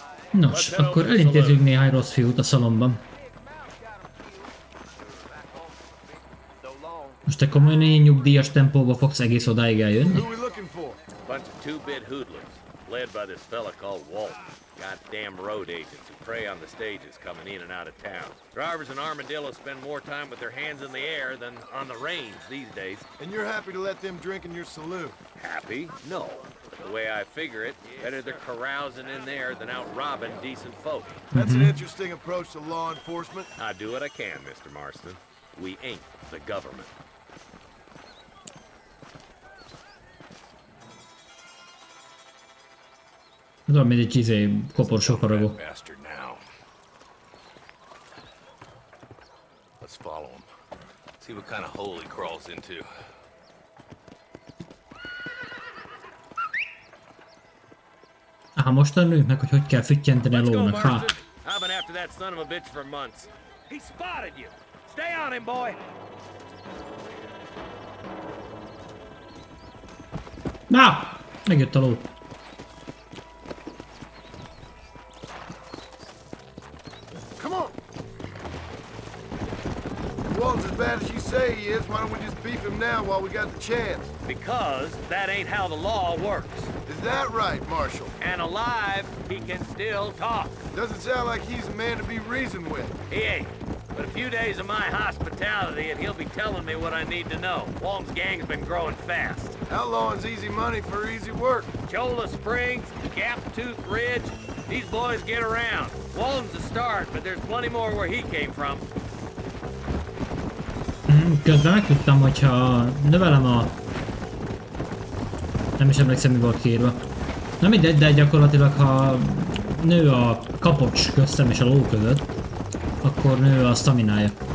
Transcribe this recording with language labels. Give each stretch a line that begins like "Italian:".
Hungarian: Nos, akkor elintézünk néhány rossz fiút a szalomban. Most te komolyan ilyen nyugdíjas tempóba fogsz egész odáig eljönni?
English: Who we looking for? Bunch of two-bit hoodlums, led by this fella called Walt. Goddamn road agents who prey on the stages coming in and out of town. Drivers in Armadillo spend more time with their hands in the air than on the reins these days. And you're happy to let them drink in your saloon? Happy? No. The way I figure it, better they're carousing in there than out robbing decent folk. That's an interesting approach to law enforcement. I do what I can, Mr. Marston. We ain't the government.
Hungarian: Ez olyan, mint egy kopor sokaragó.
English: Bastard now. Let's follow him. See what kind of hole he crawls into.
Hungarian: Aha, most tanuljuk meg, hogy kell füttyenteni a lónak. Ha.
English: I've been after that son of a bitch for months. He spotted you. Stay on him, boy.
Hungarian: Na! Megjött a ló.
English: Come on! If Walton's as bad as you say he is, why don't we just beef him now while we got the chance? Because that ain't how the law works. Is that right, Marshal? And alive, he can still talk. Doesn't sound like he's a man to be reasoned with. He ain't. But a few days of my hospitality and he'll be telling me what I need to know. Walton's gang's been growing fast. Outlawing's easy money for easy work. Cholla Springs, Gap Tooth Ridge, these boys get around. Walton's the start, but there's plenty more where he came from.
Hungarian: Közben megtudtam, hogyha növelem a... Nem is emlékszem, mi volt kiírva. Na mindegy, de gyakorlatilag ha nő a kapocs köztem és a ló között, akkor nő a staminája.